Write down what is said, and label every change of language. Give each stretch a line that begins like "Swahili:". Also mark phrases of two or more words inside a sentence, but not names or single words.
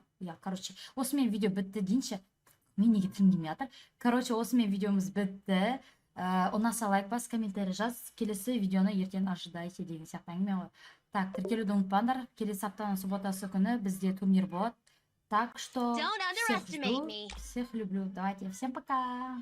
Kazakh: Короче, осымен видео бітті дейінші. Мен неге тілім келмей жатыр. Короче, осымен видеомыз бітті. Ұнаса лайк бас, комментарий жаз, келесі видеоны ертең ожидайте деген сияқты әңгіме ғой. Так, тіркелуді ұмытпаңдар, келесі аптаның субботасы күні бізде турнир болады.
Russian: Так что всех жду, всех люблю. Давайте, всем пока!